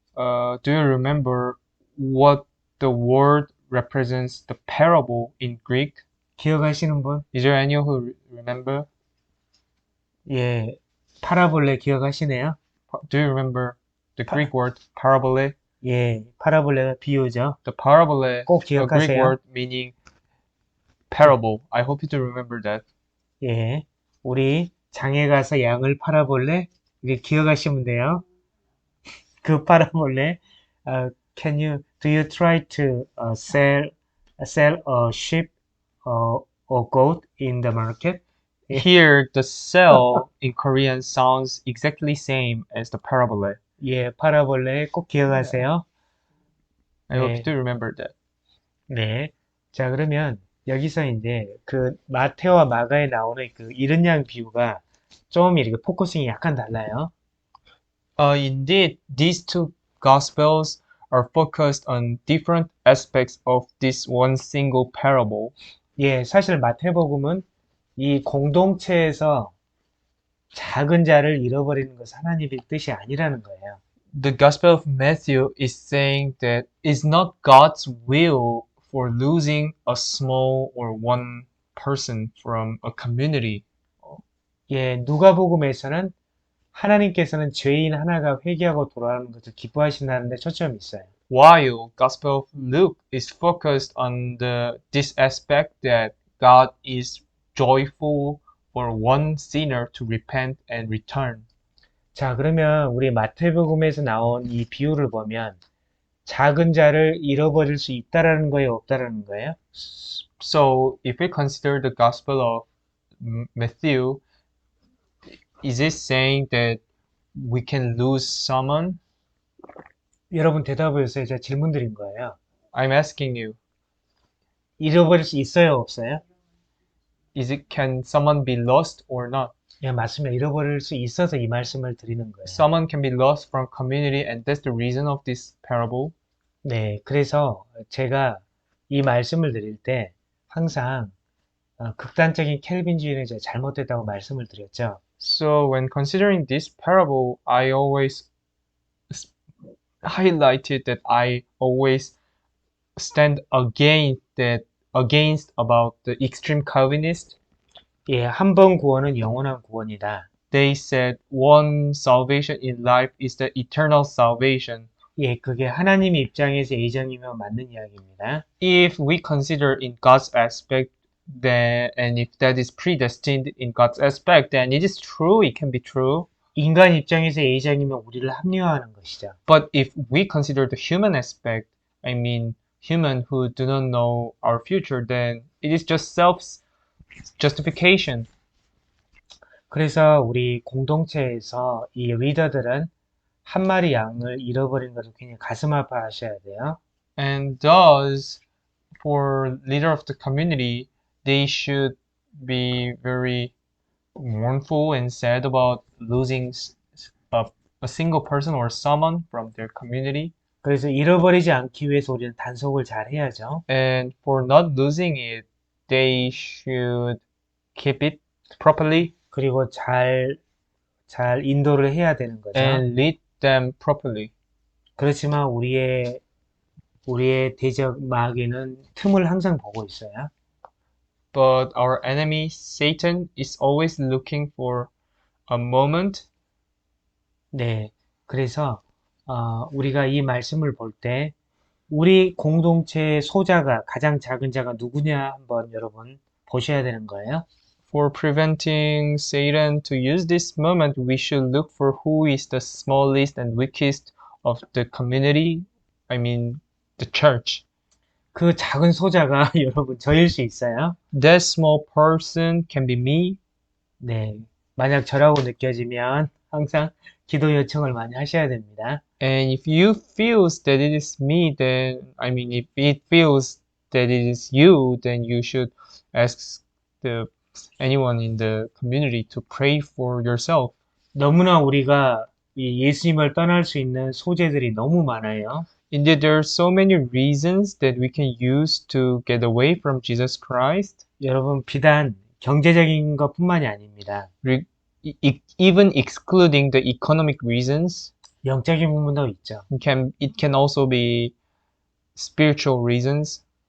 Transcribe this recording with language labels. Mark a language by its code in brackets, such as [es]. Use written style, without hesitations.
[en] Do you remember what the word represents the parable in Greek? [ko] 기억하시는 분? [en] Is there anyone who remember? [ko] 예, 파라볼레 기억하시네요? [en] Do you remember the Greek word parabole? [ko] 예, 파라볼레가 비유죠. [en] The parabole, [ko] 꼭 [en] a Greek [ko] 기억하세요. [en] word meaning parable. I hope you do remember that. [ko] 예, 우리 장에 가서 양을 팔아볼래? 이게 기억하시면 돼요. 그 파라볼레, [en] do you try to sell a sheep or goat in the market? Here, the sell in Korean sounds exactly same as the parabole. [ko] 예, 파라볼레 꼭 기억하세요. [en] I hope [ko] 네. [en] you do remember that. [ko] 네. 자, 그러면 여기서 이제 그 마태와 마가에 나오는 그 잃은 양 비유가 좀 이렇게 포커싱이 약간 달라요. [en] Indeed, these two gospels are focused on different aspects of this one single parable. [ko] 예, 사실 마태복음은 이 공동체에서 작은 자를 잃어버리는 것은 하나님의 뜻이 아니라는 거예요. [en] The Gospel of Matthew is saying that it's not God's will for losing a small or one person from a community. [ko] 예, 누가복음에서는 하나님께서는 죄인 하나가 회개하고 돌아오는 것을 기뻐하신다는 데 초점이 있어요. [en] While Gospel of Luke is focused on this aspect that God is joyful for one sinner to repent and return. [ko] 자, 그러면 우리 마태복음에서 나온 이 비유를 보면 작은 자를 잃어버릴 수 있다라는 거예요, 없다라는 거예요? [en] So if we consider the Gospel of Matthew, is it saying that we can lose someone? [ko] 여러분 대답을 해주세요. 제가 질문 드린 거예요. [en] I'm asking you, [ko] 잃어버릴 수 있어요, 없어요? [en] can someone be lost or not? [ko] 예, 맞습니다. 잃어버릴 수 있어서 이 말씀을 드리는 거예요. [en] Someone can be lost from community, and that's the reason of this parable. [ko] 네, 그래서 제가 이 말씀을 드릴 때 항상 극단적인 켈빈주의는 제가 잘못됐다고 말씀을 드렸죠. [en] So when considering this parable, I always highlighted that I always stand against about the extreme Calvinist. [ko] 예, 한 번 구원은 영원한 구원이다. [en] They said one salvation in life is the eternal salvation. [ko] 예, 그게 하나님 입장에서 예정이면 맞는 이야기입니다. [en] If we consider in God's aspect, then and if that is predestined in God's aspect, then it is true. It can be true. [ko] 인간 입장에서 예정이면 우리를 합리화하는 것이죠. [en] But if we consider the human aspect, I mean human who do not know our future, then it is just self-justification. [ko] 그래서 우리 공동체에서 이 리더들은 한 마리 양을 잃어버린 것을 굉장히 가슴 아파하셔야 돼요. [en] And thus, for leader of the community, they should be very mournful and sad about losing a single person or someone from their community. [ko] 그래서 잃어버리지 않기 위해서 우리는 단속을 잘 해야죠. [en] And for not losing it, they should keep it properly [ko] 그리고 잘 인도를 해야 되는 거죠. [en] and lead them properly. [ko] 그렇지만 우리의 대적 마귀는 틈을 항상 보고 있어요. [en] But our enemy, Satan, is always looking for a moment. [ko] 네, 그래서 우리가 이 말씀을 볼 때 우리 공동체의 소자가 가장 작은 자가 누구냐 한번 여러분 보셔야 되는 거예요. [en] For preventing Satan to use this moment, we should look for who is the smallest and weakest of the community, I mean the church. [ko] 그 작은 소자가 여러분 저일 수 있어요. [en] That small person can be me. [ko] 네, 만약 저라고 느껴지면 항상 기도 요청을 많이 하셔야 됩니다. [en] And if you feels that it is me, then I mean if it feels that it is you, then you should ask anyone in the community to pray for yourself. [ko] 너무나 우리가 이 예수님을 떠날 수 있는 소재들이 너무 많아요. [en] Indeed, there are so many reasons that we can use to get away from Jesus Christ. [ko] 여러분 비단 경제적인 것뿐만이 아닙니다. [en] Even excluding the economic reasons, [ko] 영적인 부분도 있죠. [en] it can also be spiritual reasons.